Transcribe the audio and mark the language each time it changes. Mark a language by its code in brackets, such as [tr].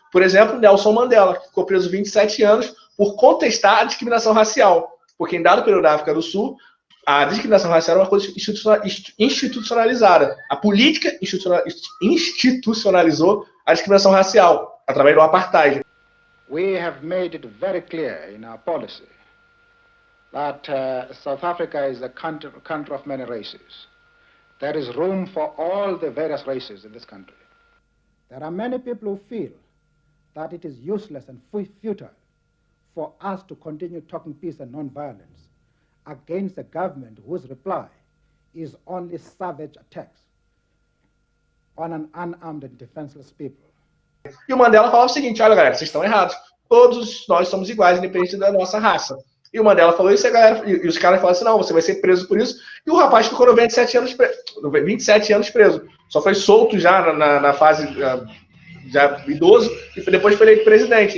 [pt] Por exemplo, Nelson Mandela, que ficou preso 27 anos por contestar a discriminação racial. Porque em dado período da África do Sul, a discriminação racial é uma coisa institucionalizada. A política institucionalizou a discriminação racial através do apartheid. [en] We have made it very clear in our policy that South Africa is a country of many races. There is room for all the various races in this country. There are many people who feel that it is useless and futile for us to continue talking peace and non-violence against a government whose reply is only savage attacks on an unarmed and defenseless people. [pt] E o Mandela falava o seguinte, olha galera, vocês estão errados. Todos nós somos iguais, independente da nossa raça. E o Mandela falou isso, e os caras falaram assim, não, você vai ser preso por isso. E o rapaz ficou 27 anos preso. Só foi solto já na fase já idoso, e depois foi eleito presidente.